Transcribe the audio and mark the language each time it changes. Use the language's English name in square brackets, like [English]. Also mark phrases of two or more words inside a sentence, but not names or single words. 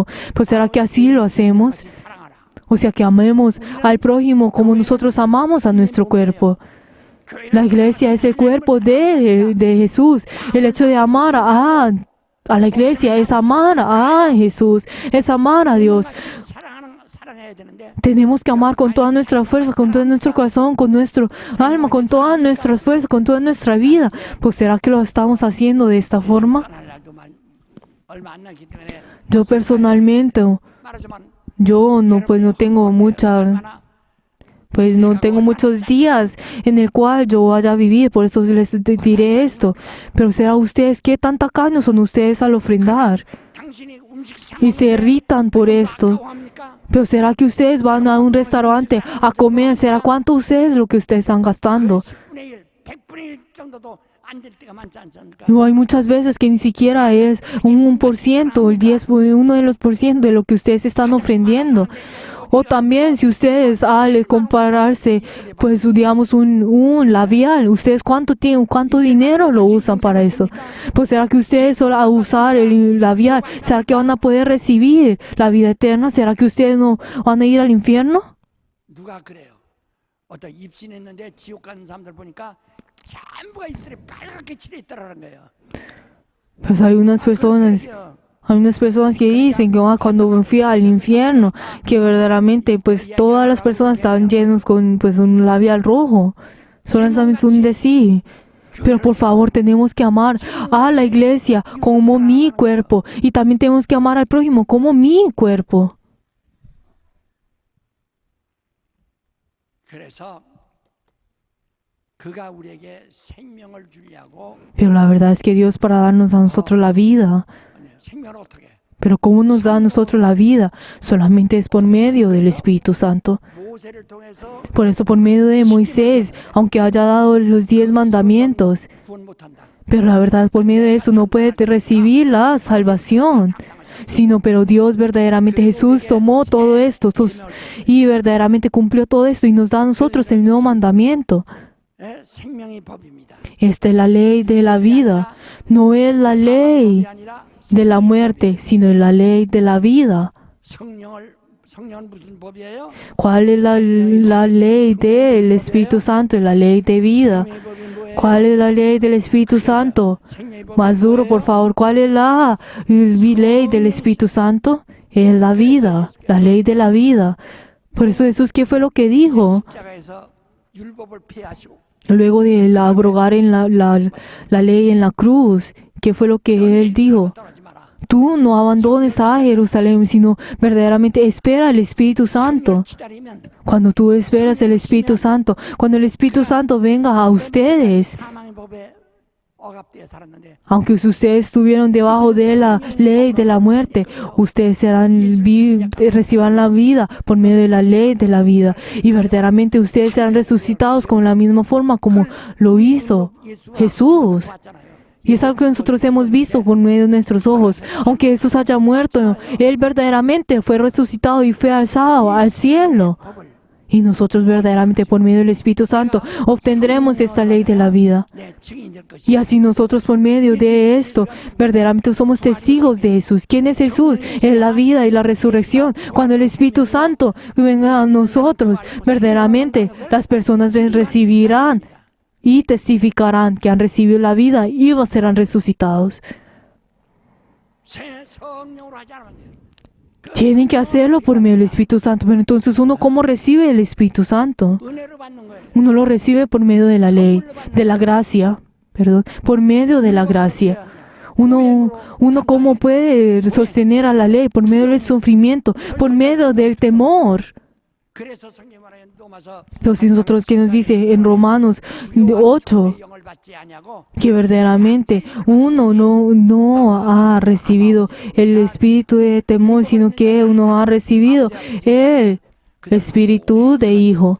[Spanish] Pues ¿será que así lo hacemos? [Korean] 사랑하라. [Spanish] O sea, que amemos al prójimo como nosotros amamos a nuestro cuerpo. La iglesia es el cuerpo de Jesús. El hecho de amar a la iglesia es amar a Jesús, es amar a Dios. [Korean] 사랑해야 되는데 [Spanish] Tenemos que amar con toda nuestra fuerza, con todo nuestro corazón, con nuestro alma, con toda nuestra fuerza, con toda nuestra vida. Pues ¿será que lo estamos haciendo de esta forma? [Korean] 할 날도 얼마 안 남기 때문에 [Spanish] Yo personalmente, [Korean] 말하지만 [Spanish] yo no tengo no tengo muchos días en el cual yo vaya a vivir, por eso les diré esto. Pero será ustedes, ¿qué tan tacaños son ustedes al ofrendar? [Korean] 당신이 음식 [Spanish] Y se irritan por esto. [Korean] 합니까? [Spanish] Pero será que ustedes van a un restaurante a comer, será cuánto ustedes lo que ustedes están gastando. [Korean] 10분의 1, 100분의 1 정도도 안 될 때가 많지 않습니까? [Spanish] Y hay muchas veces que ni siquiera es un 1%, el 10, uno de los por ciento de lo que ustedes están ofrendiendo. O también si ustedes al compararse, pues digamos un labial, ustedes cuánto dinero lo usan para eso. Pues será que ustedes solo a usar el labial, será que van a poder recibir la vida eterna, será que ustedes no van a ir al infierno. [Korean] 누가 그래요? 어떤 입신했는데 지옥 가는 사람들 보니까 전부가 입술에 빨갛게 칠해 있더라는 거예요. [Spanish] Pues hay unas personas que dicen que cuando fui al infierno, que verdaderamente pues todas las personas estaban llenos con pues un labial rojo. Solamente un decir. Pero por favor tenemos que amar a la iglesia como mi cuerpo. Y también tenemos que amar al prójimo como mi cuerpo. [Korean] 그래서 그가 우리에게 생명을 주려고 [Spanish] Pero la verdad es que Dios para darnos a nosotros la vida. [Korean] 생명을 어떻게? [Spanish] Pero ¿cómo nos da a nosotros la vida? Solamente es por medio del Espíritu Santo. [Korean] 모세를 통해서 [Spanish] Por eso por medio de Moisés, aunque haya dado los 10 mandamientos, [Korean] 구원 못한다. [Spanish] pero la verdad por medio de eso no puede recibir la salvación. Sino, pero Dios verdaderamente, Jesús tomó todo esto y verdaderamente cumplió todo esto y nos da a nosotros el nuevo mandamiento. [Korean] 생명의 법입니다. [Spanish] Esta es la ley de la vida. No es la ley [Korean] 아니라 [Spanish] de la muerte, sino es la ley de la vida. [Korean] 성령은 무슨 법이에요? [Spanish] ¿Cuál es la ley del Espíritu Santo? La ley de vida. [Korean] 생명의 법이 뭐예요? [Spanish] ¿Cuál es la ley del Espíritu Santo? [Korean] 생명의 법이 [Spanish] Más duro, por [Korean] 뭐예요? [Spanish] favor. ¿Cuál es la ley del Espíritu Santo? Es la vida, la ley de la vida. Por eso Jesús, ¿qué fue lo que dijo? [Korean] 십자가에서 율법을 폐하시고 [Spanish] Luego de abrogar en la ley en la cruz, ¿qué fue lo que Él dijo? [Korean] 떨어지 마라. [Spanish] Tú no abandones a Jerusalén, sino verdaderamente espera el Espíritu Santo. [Korean] 기다리면 [Spanish] Cuando tú esperas el Espíritu Santo, cuando el Espíritu Santo venga a ustedes, [Korean] 사망의 법에 억압되어 살았는데 [Spanish] aunque ustedes estuvieron debajo de la ley de la muerte, ustedes reciban la vida por medio de la ley de la vida. Y verdaderamente ustedes serán resucitados con la misma forma como lo hizo Jesús. [Korean] 봤잖아요. [Spanish] Y es algo que nosotros hemos visto por medio de nuestros ojos. Aunque Jesús haya muerto, Él verdaderamente fue resucitado y fue alzado al cielo. [Korean] 법을 [Spanish] Y nosotros verdaderamente por medio del Espíritu Santo obtendremos esta ley de la vida. [Korean] 내 증인될 것이. [Spanish] Y así nosotros por medio de esto verdaderamente somos testigos de Jesús. ¿Quién es Jesús? Es la vida y la resurrección. Cuando el Espíritu Santo venga a nosotros, verdaderamente las personas recibirán y testificarán que han recibido la vida y serán resucitados. [Korean] 성령으로 하지 않으면 돼요. [Spanish] Tienen que hacerlo por medio del Espíritu Santo. Pero entonces uno, ¿cómo recibe el Espíritu Santo? [Korean] 은혜로 받는 거예요. [Spanish] Uno lo recibe por medio de la ley, de la gracia, por medio de la gracia. Uno ¿cómo puede sostener a la ley? Por medio del sufrimiento, por medio del temor. [Korean] 그래서 성경 말하는 로마서 [Spanish] Entonces nosotros que nos dice en Romanos 8, [Korean] 영을 받지 아니하고 [Spanish] que verdaderamente uno no ha recibido el espíritu de temor, sino que uno ha recibido el espíritu de hijo.